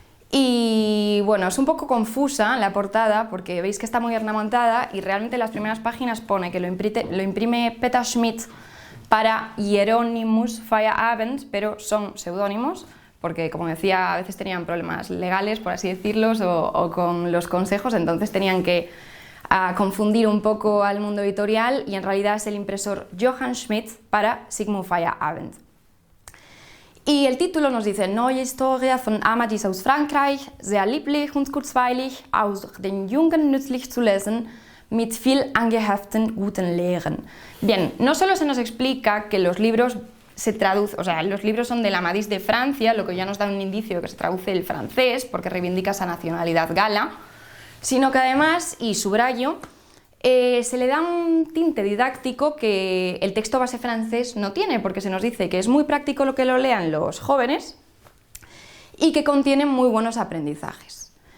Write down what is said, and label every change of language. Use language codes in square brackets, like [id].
[es] Y bueno, es un poco confusa la portada porque veis que está muy ornamentada y realmente en las primeras páginas pone que lo imprime Peter Schmidt para Hieronymus Feyerabend, pero son seudónimos porque, como decía, a veces tenían problemas legales, por así decirlos, o con los consejos, entonces tenían que confundir un poco al mundo editorial, y en realidad es el impresor Johann Schmidt para Sigmund Feyerabend. Y el título nos dice: [de] Neue Historie von Amadís aus Frankreich, sehr lieblich und kurzweilig, aus den Jungen nützlich zu lesen, mit viel angeheften guten Lehren. [es] Bien, no solo se nos explica que los libros se traducen, o sea, los libros son del Amadís de Francia, lo que ya nos da un indicio de que se traduce el francés, porque reivindica esa nacionalidad gala, sino que además, y subrayo, se le da un tinte didáctico que el texto base francés no tiene, porque se nos dice que es muy práctico lo que lo lean los jóvenes y que contiene muy buenos aprendizajes.